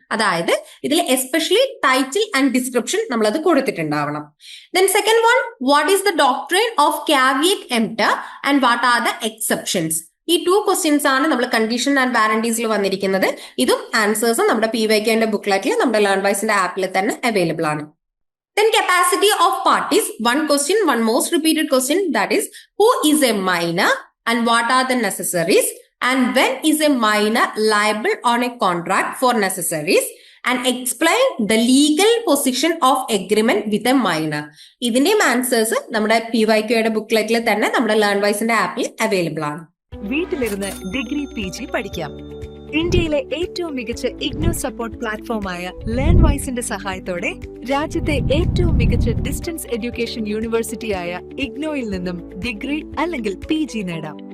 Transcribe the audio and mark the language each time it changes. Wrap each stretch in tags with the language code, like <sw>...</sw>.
<ml>അതായത് ഇതിൽ especially title and description നമ്മളത് കൊടുത്തിട്ടുണ്ടാവണം.</ml> <en>Then second one, what is the doctrine of caveat emptor and what are the exceptions.</en> <ml>ഈ 2 questions ആണ് നമ്മൾ കണ്ടീഷൻ ആൻഡ് വാറന്റീസിൽ വന്നിരിക്കുന്നത്. ഇതും ആൻസേഴ്സും നമ്മുടെ PYQന്റെ ബുക്ക്ലെറ്റിൽ നമ്മുടെ ലേൺവൈസിന്റെ ആപ്പിൽ തന്നെ അവൈലബിൾ ആണ്.</ml> <en>Then capacity of parties, 1 question, 1 most repeated question, that is, who is a minor and what are the necessaries and when is a minor liable on a contract for necessaries and explain the legal position of agreement with a minor.</en> <ml>ഇതിന്റെയും answers നമ്മുടെ PYQയുടെ ബുക്ക്ലെറ്റിൽ തന്നെ നമ്മുടെ ലേൺവൈസിന്റെ ആപ്പിൽ available ആണ്. വീട്ടിലിരുന്ന് degree PG പഠിക്കാം. ഇന്ത്യയിലെ ഏറ്റവും മികച്ച ഇഗ്നോ സപ്പോർട്ട് പ്ലാറ്റ്ഫോമായ ലേൺവൈസിന്റെ സഹായത്തോടെ രാജ്യത്തെ ഏറ്റവും മികച്ച ഡിസ്റ്റൻസ് എഡ്യൂക്കേഷൻ യൂണിവേഴ്സിറ്റിയായ ഇഗ്നോയിൽ നിന്നും ഡിഗ്രി അല്ലെങ്കിൽ PG നേടാം.</ml>